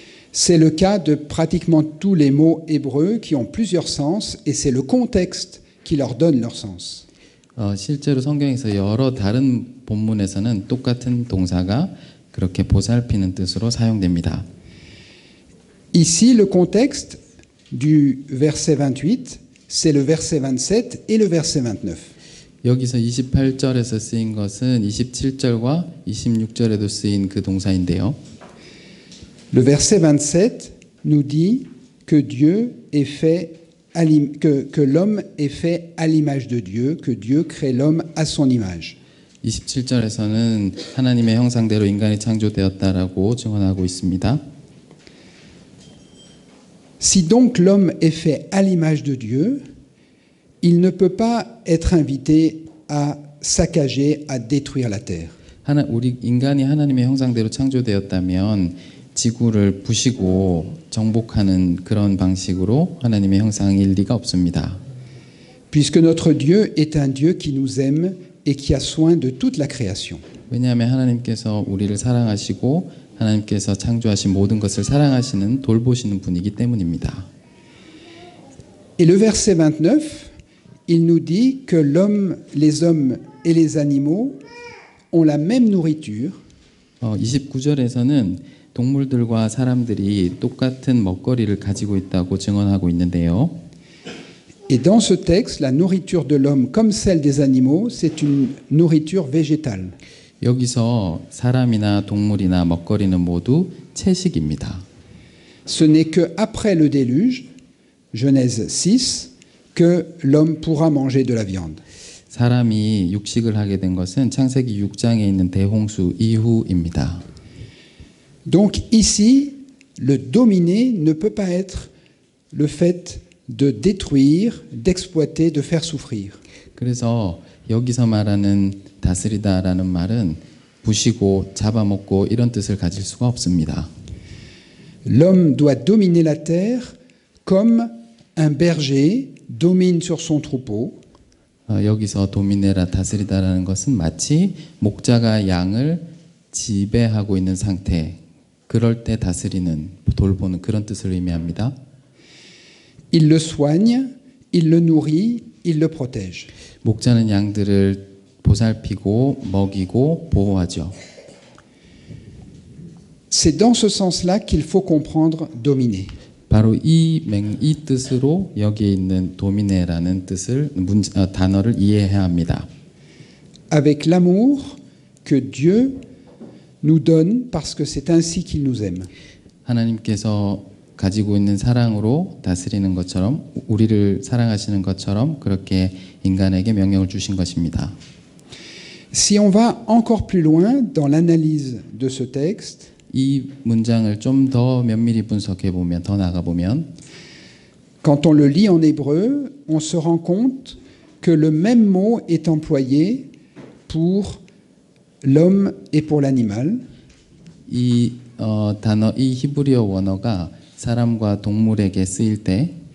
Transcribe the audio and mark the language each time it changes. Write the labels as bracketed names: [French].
[French] C'est le cas de pratiquement tous les mots hébreux qui ont plusieurs sens et c'est le contexte qui leur donne leur sens. [Korean] 실제로 성경에서 여러 다른 본문에서는 똑같은 동사가 그렇게 보살피는 뜻으로 사용됩니다. [French] Ici, le contexte du verset 28, c'est le verset 27 et le verset 29. [Korean] 여기서 28절에서 쓰인 것은 27절과 26절에도 쓰인 그 동사인데요. [French] Le verset 27 nous dit que Dieu est fait que l'homme est fait à l'image de Dieu, que Dieu crée l'homme à son image. [Korean] 27절에서는 하나님의 형상대로 인간이 창조되었다라고 증언하고 있습니다. [French] Si donc l'homme est fait à l'image de Dieu, il ne peut pas être invité à saccager, à détruire la terre. [Korean] 우리 인간이 하나님의 형상대로 창조되었다면 지구를 부시고 정복하는 그런 방식으로 하나님의 형상일 리가 없습니다. [French] Puisque notre Dieu est un Dieu qui nous aime et qui a soin de toute la création. [Korean] 왜냐하면 하나님께서 우리를 사랑하시고 하나님께서 창조하신 모든 것을 사랑하시는 돌보시는 분이기 때문입니다. [French] Et le verset 29, il nous dit que l'homme, les hommes et les animaux ont la même nourriture, [Korean] 29절에서는 동물들과 사람들이 똑같은 먹거리를 가지고 있다고 증언하고 있는데요. [French] et dans ce texte, la nourriture de l'homme comme celle des animaux, c'est une nourriture végétale. [Korean] 여기서 사람이나 동물이나 먹거리는 모두 채식입니다. [French] Ce n'est que après le déluge, Genèse 6, que l'homme pourra manger de la viande. [Korean] 사람이 육식을 하게 된 것은 창세기 6장에 있는 대홍수 이후입니다. [French] Donc ici, le dominer ne peut pas être le fait de détruire, d'exploiter, de faire souffrir. [Korean] 그래서 여기서 말하는 다스리다라는 말은 부시고 잡아먹고 이런 뜻을 가질 수가 없습니다. [French] L'homme doit dominer la terre comme un berger domine sur son troupeau. [Korean] 여기서 도미네라 다스리다라는 것은 마치 목자가 양을 지배하고 있는 상태, 그럴 때 다스리는, 돌보는 그런 뜻을 의미합니다. [French] Il le soigne, il le nourrit, il le protège. [Korean] 목자는 양들을 보살피고 먹이고 보호하죠. [French] C'est dans ce sens-là qu'il faut comprendre dominer. [Korean] 바로 이 뜻으로 여기에 있는 도미네라는 뜻을 단어를 이해해야 합니다. [French] Avec l'amour que Dieu nous donne parce que c'est ainsi qu'il nous aime. [Korean] 하나님께서 가지고 있는 사랑으로 다스리는 것처럼 우리를 사랑하시는 것처럼 그렇게 인간에게 명령을 주신 것입니다. [French] Si on va encore plus loin dans l'analyse de ce texte, [Korean] 이 문장을 좀 더 면밀히 분석해 보면 더 나가 보면 [French] quand on le lit en hébreu, on se rend compte que le même mot est employé pour l'homme et pour l'animal. [Korean] 이 단어 이 히브리어 원어가 사람과 동물에게 쓰일 때